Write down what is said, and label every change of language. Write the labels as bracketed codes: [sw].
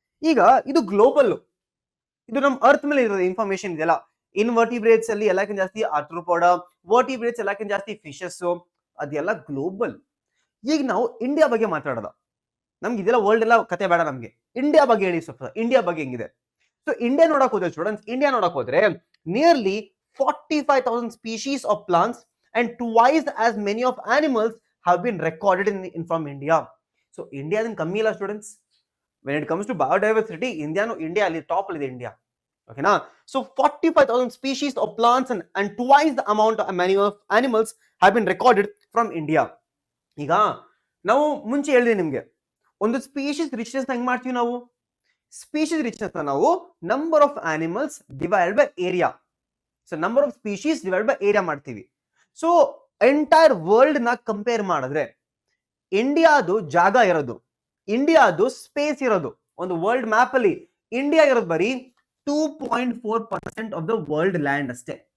[kn] ಈಗ ಇದು ಗ್ಲೋಬಲ್, ಇದು ನಮ್ ಅರ್ತ್ ಮೇಲೆ ಇರೋದು ಇನ್ಫಾರ್ಮೇಶನ್ ಇದೆಯಲ್ಲ. ಇನ್ವರ್ಟಿಬ್ರೇಟ್ಸ್ ಅಲ್ಲಿ ಎಲ್ಲಕ್ಕಿಂತ ಜಾಸ್ತಿ ಆರ್ಥ್ರೋಪಾಡ, ವರ್ಟಿಬ್ರೇಟ್ಸ್ ಎಲ್ಲಕ್ಕಿಂತ ಜಾಸ್ತಿ ಫಿಶಸ್, ಅದೆಲ್ಲ ಗ್ಲೋಬಲ್. ಈಗ ನಾವು ಇಂಡಿಯಾ ಬಗ್ಗೆ ಮಾತಾಡೋದ. ನಮ್ಗೆ ಇದೆಲ್ಲ ವರ್ಲ್ಡ್ ಎಲ್ಲ ಕತೆ ಬೇಡ, ನಮ್ಗೆ ಇಂಡಿಯಾ ಬಗ್ಗೆ ಹೇಳಿ ಸ್ವಲ್ಪ. ಇಂಡಿಯಾ ಬಗ್ಗೆ ಹೆಂಗಿದೆ? ಸೊ ಇಂಡಿಯಾ ನೋಡಕ್ ಹೋದ್ರೆ [en] Students, India ನೋಡಕ್ ಹೋದ್ರೆ nearly 45,000 species of plants and twice as many of animals have been recorded in from India. [kn] So India then ಕಮ್ಮಿ ಇಲ್ಲ students. [en] when it comes to biodiversity, [kn] India ಅಲ್ಲಿ top ಅಲ್ಲಿ ಇದೆ India. ಓಕೆನಾ? [en] So 45,000 species of plants and twice the amount of many of animals have been recorded from India. [kn] ಈಗ ನಾವು ಮುಂಚೆ ಹೇಳಿದೆ ನಿಮ್ಗೆ, ಒಂದು ಸ್ಪೀಶೀಸ್ ರಿಚ್ನೆಸ್ ಹೆಂಗ್ ಮಾಡ್ತೀವಿ ನಾವು? [en] Species richness ನಾವು number of animals divided by area. [kn] So number of species divide by area ಮಾಡ್ತೀವಿ. ಸೊ ಎಂಟೈರ್ ವರ್ಲ್ಡ್ ನ ಕಂಪೇರ್ ಮಾಡಿದ್ರೆ ಇಂಡಿಯಾದು ಜಾಗ ಇರೋದು, ಇಂಡಿಯಾದು ಸ್ಪೇಸ್ ಇರೋದು, ಒಂದು ವರ್ಲ್ಡ್ ಮ್ಯಾಪ್ ಅಲ್ಲಿ ಇಂಡಿಯಾ ಇರೋದು ಬರೀ 2.4% ಆಫ್ ದ ವರ್ಲ್ಡ್ ಲ್ಯಾಂಡ್ ಅಷ್ಟೇ.